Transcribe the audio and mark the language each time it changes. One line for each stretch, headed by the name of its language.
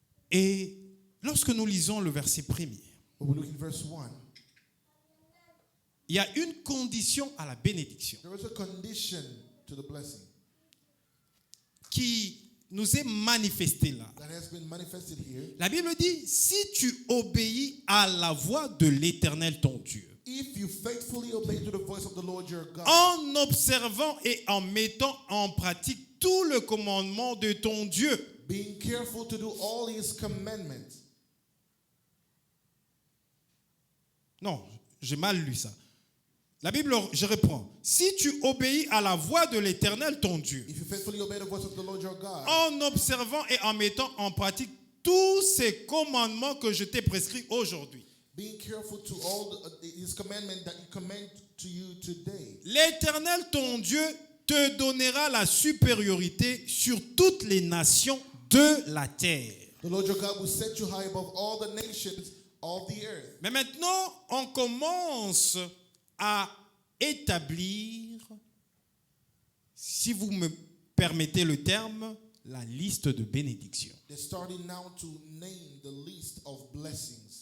French: Et lorsque nous lisons le verset premier,
English: But we look in verse 1.
French: il y a une condition à la bénédiction
English: There is a condition to the blessing
French: qui nous est manifestée là.
English: that has been manifested here.
French: La Bible dit, si tu obéis à la voix de l'Éternel ton Dieu,
English: If you faithfully obey to the voice of the Lord your God,
French: en observant et en mettant en pratique tout le commandement de ton Dieu.
English: being careful to do all His commandments.
French: Non, j'ai mal lu ça. La Bible, je reprends. Si tu obéis à la voix de l'Éternel ton Dieu,
English: If you faithfully obey the voice of the Lord your God,
French: en observant et en mettant en pratique tous ces commandements que je t'ai prescrits aujourd'hui,
English: being careful to all His commandments that He command to you today,
French: l'Éternel ton Dieu te donnera la supériorité sur toutes les nations de la terre.
English: the Lord your God will set you high above all the nations of the earth.
French: Mais maintenant, on commence à établir, si vous me permettez le terme, la liste de bénédictions
English: They're starting now to name the list of blessings